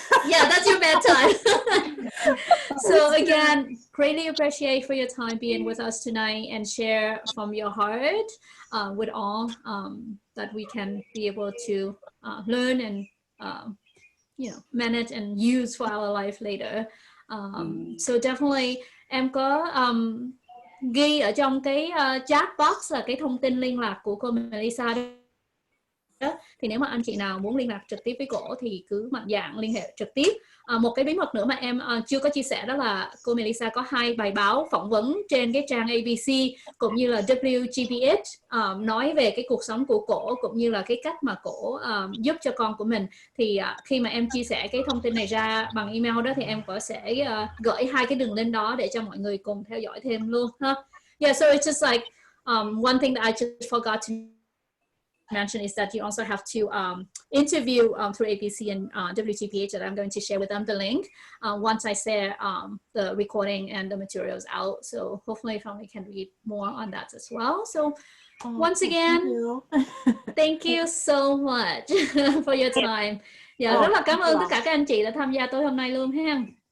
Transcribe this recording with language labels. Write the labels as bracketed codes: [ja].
[en] Yeah, that's your bedtime. So again, greatly appreciate for your time being with us tonight and share from your heart with all that we can be able to learn and manage and use for our life later. So definitely [vi] em có ghi ở trong cái chat box là cái thông tin liên lạc của cô Mellisa đó. Thì nếu mà anh chị nào muốn liên lạc trực tiếp với cổ thì cứ mạnh dạn liên hệ trực tiếp. Một cái bí mật nữa mà em chưa có chia sẻ đó là cô Mellisa có 2 bài báo phỏng vấn trên cái trang ABC cũng như là WGBH nói về cái cuộc sống của cổ cũng như là cái cách mà cổ giúp cho con của mình. Thì khi mà em chia sẻ cái thông tin này ra bằng email đó thì em có sẽ gửi 2 cái đường link đó để cho mọi người cùng theo dõi thêm luôn ha. [en] Yeah, so it's just like one thing that I just forgot to mention is that you also have to interview through ABC and WGPH that I'm going to share with them the link once I share the recording and the materials out. So hopefully family can read more on that as well. So once again, thank you so much for your time. [vi] Rất là cảm ơn tất cả các anh chị đã tham gia tối hôm nay luôn ha.